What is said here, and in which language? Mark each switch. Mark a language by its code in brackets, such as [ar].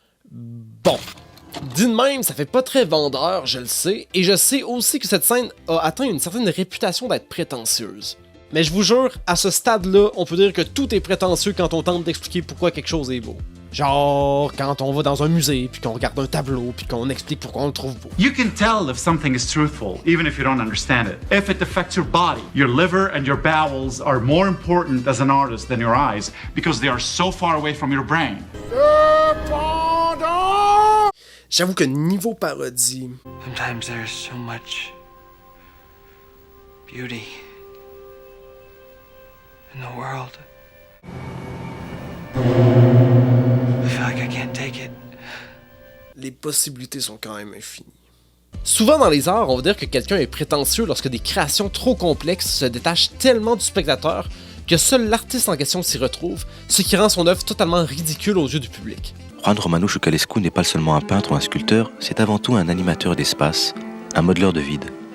[fr] Bon, dit de même, ça fait pas très vendeur, je le sais, et je sais aussi que cette scène a atteint une certaine réputation d'être prétentieuse. Mais je vous jure, à ce stade-là, on peut dire que tout est prétentieux quand on tente d'expliquer pourquoi quelque chose est beau. Genre quand on va dans un musée, puis qu'on regarde un tableau, puis qu'on explique pourquoi on le trouve beau. [en] You can tell if something is truthful, even if you don't understand it. If it affects your body, your liver and your bowels are more important as an artist than your eyes, because they are so far away from your brain. [fr] J'avoue que niveau parodie... [en] Sometimes there's so much beauty in the world. I feel like I can't take it. [fr] Les possibilités sont quand même infinies. Souvent dans les arts, on va dire que quelqu'un est prétentieux lorsque des créations trop complexes se détachent tellement du spectateur que seul l'artiste en question s'y retrouve, ce qui rend son œuvre totalement ridicule aux yeux du public. Juan Romano Choucalescu n'est pas seulement un peintre ou un sculpteur, c'est avant tout un animateur d'espace, un modeleur de vide.